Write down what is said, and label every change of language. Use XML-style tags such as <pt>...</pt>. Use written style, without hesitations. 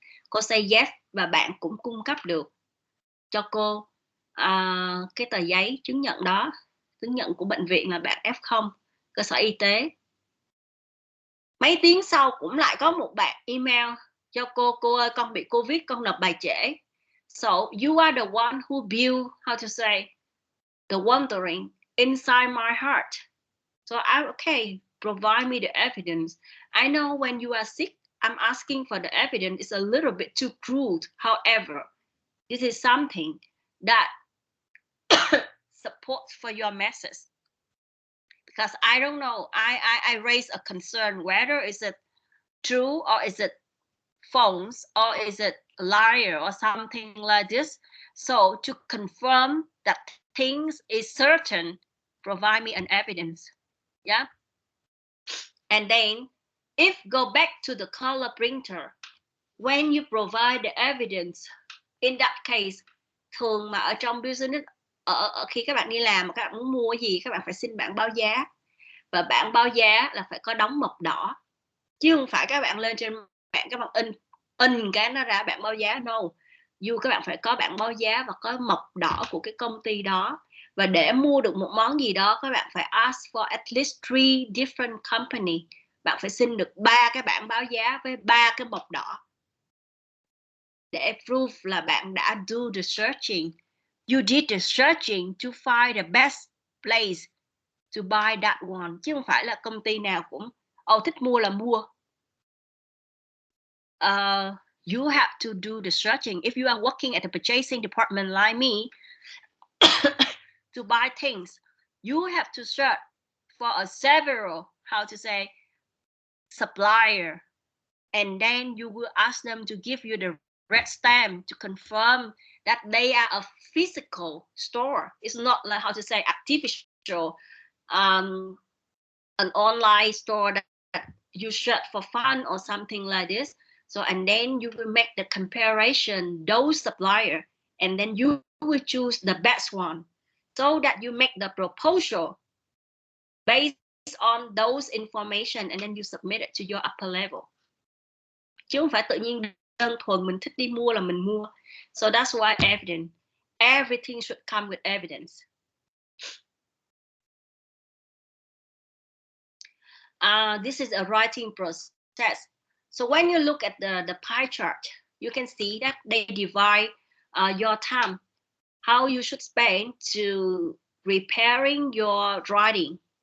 <vi>Cô say yes và bạn cũng cung cấp được cho cô cái tờ giấy chứng nhận đó, chứng nhận của bệnh viện là bạn F0, cơ sở y tế. Mấy tiếng sau cũng lại có một bạn email cho cô ơi con bị Covid, con nộp bài trễ.</vi> <en>So you are the one who build, how to say, the wondering inside my heart. So okay, provide me the evidence. I know when you are sick, I'm asking for the evidence. It's a little bit too crude. However, this is something that supports for your message. Because I don't know, I raise a concern whether is it true or is it false or is it a liar or something like this. So to confirm that things is certain, provide me an evidence. Yeah. And then if go back to the color printer, when you provide the evidence, in that case,</en> <vi>thường mà ở trong business, ở khi các bạn đi làm mà các bạn muốn mua gì, các bạn phải xin bảng báo giá. Và bảng báo giá là phải có đóng mộc đỏ. Chứ không phải các bạn lên trên mạng các bạn in cái nó ra bảng báo giá.</vi> <en>No.</en> <vi>Các bạn phải có bảng báo giá và có mộc đỏ của cái công ty đó. Và để mua được một món gì đó, các bạn phải</vi> <en>ask for at least 3 different company.</en> <vi>Bạn phải xin được 3 cái bảng báo giá với 3 cái mộc đỏ. Để prove là bạn đã</vi> <en>do the searching. You did the searching to find the best place to buy that one.</en> <vi>Chứ không phải là công ty nào cũng thích mua là mua.</vi> <en>You have to do the searching. If you are working at the purchasing department like me, to buy things, you have to search for a several, how to say, supplier. And then you will ask them to give you the red stamp to confirm that they are a physical store. It's not like, how to say, artificial, an online store that you search for fun or something like this. So, and then you will make the comparison, those supplier, and then you will choose the best one, so that you make the proposal based on those information, and then you submit it to your upper level.</en> <vi>Chứ không phải tự nhiên đơn thuần mình thích đi mua là mình mua.</vi> <en>So that's why evidence. Everything should come with evidence. This is a writing process. So when you look at the pie chart, you can see that they divide your time, how you should spend to repairing your writing.</en>